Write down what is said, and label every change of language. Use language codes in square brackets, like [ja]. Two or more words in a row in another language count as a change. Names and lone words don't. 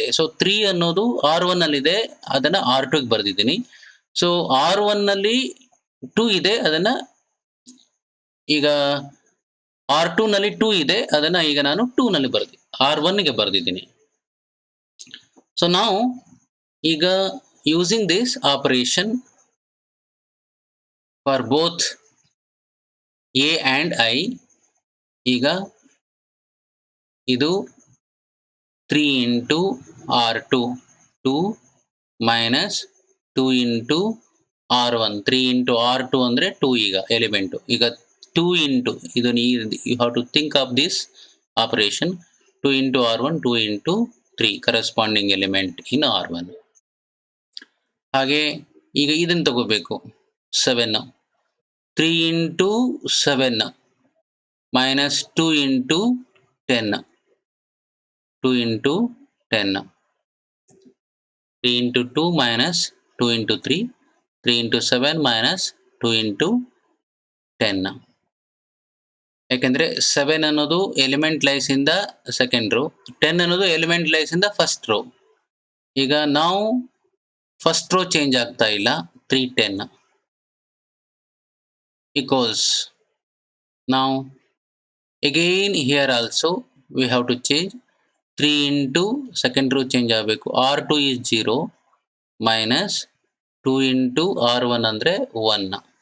[kn] ಸೊ 3 ಅನ್ನೋದು R1 ಅಲ್ಲಿ ಇದೆ, ಅದನ್ನ R2 ಗೆ ಬರೆದಿದ್ದೀನಿ. ಸೊ R1 ನಲ್ಲಿ 2 ಇದೆ, ಅದನ್ನ ಈಗ R2 ನಲ್ಲಿ 2 ಇದೆ, ಅದನ್ನ ಈಗ ನಾನು 2 ನಲ್ಲಿ ಬರ್ದಿ R1 ಗೆ ಬರೆದಿದ್ದೀನಿ. [en] ಸೊ [kn] ನಾವು ಈಗ [en] using this operation for both A and I, [kn] ಈಗ ಇದು [en] 3 into R2, 2 minus 2 into R1, 3 into R2 [kn] ಅಂದ್ರೆ 2 ಈಗ [en] ಎಲಿಮೆಂಟ್. [kn] ಈಗ 2 into ಇದನ್ನು [en] you have to think of this operation, 2 into R1, 2 into 3 corresponding element in R1. [kn] ಹಾಗೆ ಈಗ ಇದನ್ನು ತಗೋಬೇಕು [en] 7, 3 into 7 minus 2 into 10, 2 into 10, 3 into 2 minus 2 into 3, 3 into 7 minus 2 into 10. [kn] ಯಾಕೆಂದ್ರೆ 7 ಅನ್ನೋದು [en] element lies in the second row, 10 ಅನ್ನೋದು element lies in the first row. [kn] ಈಗ ನಾವು [en] first row change [kn] ಆಗ್ತಾ ಇಲ್ಲ, 3, 10 equals. [en] Now again here also we have to change 3 into second row change ಆಗಬೇಕು. R2 is 0 minus 2 into R1 ಅಂದ್ರೆ 1.